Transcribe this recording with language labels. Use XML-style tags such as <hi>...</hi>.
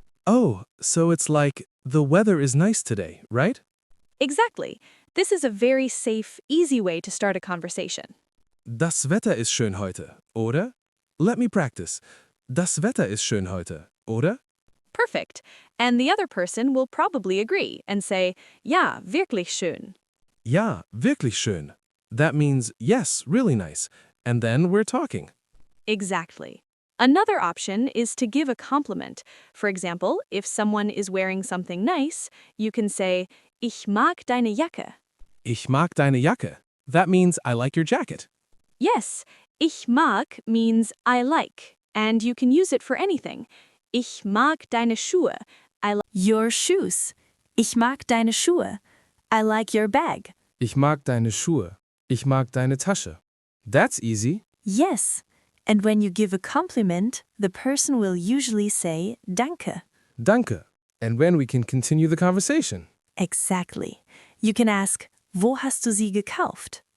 <en>Oh, so it's like, the weather is nice today, right? Exactly. This is a very safe, easy way to start a conversation.</en> <de>Das Wetter ist schön heute, oder?</de> <en>Let me practice.</en> <de>Das Wetter ist schön heute, oder?</de> <en>Perfect. And the other person will probably agree and say,</en> <de>Ja, wirklich schön. Ja, wirklich schön.</de> <en>That means, yes, really nice. And then we're talking. Exactly. Another option is to give a compliment. For example, if someone is wearing something nice, you can say,</en> <de>Ich mag deine Jacke. Ich mag deine Jacke.</de> <en>That means I like your jacket. Yes,</en> <de>ich mag</de> <en>means I like, and you can use it for anything.</en> <de>Ich mag deine Schuhe.</de> <en>I like your shoes.</en> <de>Ich mag deine Schuhe.</de> <en>I like your bag.</en> <de>Ich mag deine Schuhe. Ich mag deine Tasche.</de> <en>That's easy. Yes. And when you give a compliment, the person will usually say danke. Danke. And when we can continue the conversation. Exactly. You can ask,</en> <de>Wo hast du sie gekauft?</de>